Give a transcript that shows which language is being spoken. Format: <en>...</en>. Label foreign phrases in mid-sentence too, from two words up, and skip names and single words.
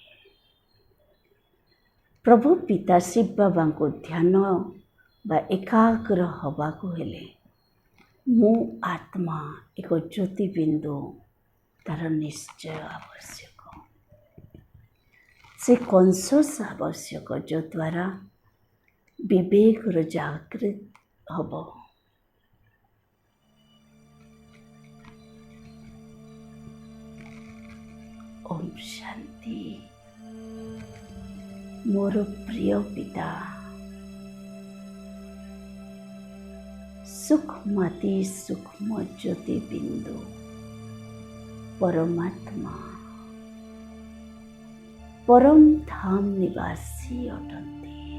<or>ପ୍ରଭୁ ପିତା ଶିବ ବାବାଙ୍କୁ ଧ୍ୟାନ ବା ଏକାଗ୍ର ହେବାକୁ ହେଲେ ମୁଁ ଆତ୍ମା ଏକ ଜ୍ୟୋତିବିନ୍ଦୁ ତାର ନିଶ୍ଚୟ ଆବଶ୍ୟକ। ସେ କନସସ୍ ଆବଶ୍ୟକ ଯଦ୍ୱାରା ବିବେକର ଜାଗୃତ ହେବ।</or> <hi>ओम शांति।</hi> <or>ମୋର ପ୍ରିୟ ପିତା ସୂକ୍ଷ୍ମାତି ସୂକ୍ଷ୍ମ ଜ୍ୟୋତି ବିନ୍ଦୁ ପରମାତ୍ମା ପରମ ଧାମ ନିବାସୀ ଅଟନ୍ତି।</or>